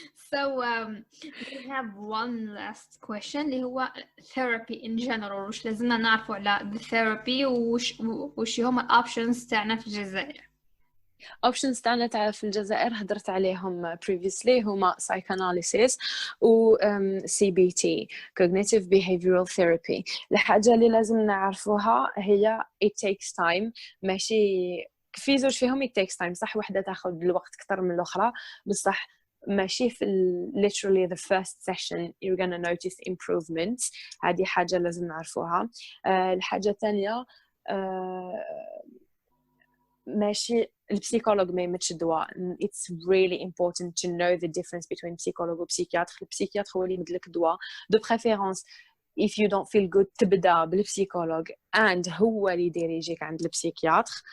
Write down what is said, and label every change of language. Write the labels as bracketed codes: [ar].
[en] So we have one last question [ar] اللي هو [en] therapy in general [ar] وش لازمنا نعرفه على the therapy وش هما الأوبشنز تاعنا في الجزائر. options تاعنا في الجزائر هدرت عليهم previously هما psychoanalysis و CBT cognitive behavioral therapy. الحاجة اللي لازم نعرفوها هي [en] it takes time [ar] ماشي في زوج فيهم it takes time صح وحدة تاخذ الوقت أكثر من الأخرى بصح ماشي في [en] literally the first session you're gonna notice improvements [ar] هذه حاجة لازم نعرفوها. الحاجة الثانية ماشي البسيكولوج ما يمدش الدواء [en] it's really important to know the difference between [ar] psychologue وبسيكياتر. البسيكياتر هو اللي يمد لك الدواء [fr] de préférence [en] if you don't feel good [ar] تبدا بالبسيكولوج and هو اللي يدير يجيك عند البسيكياتر.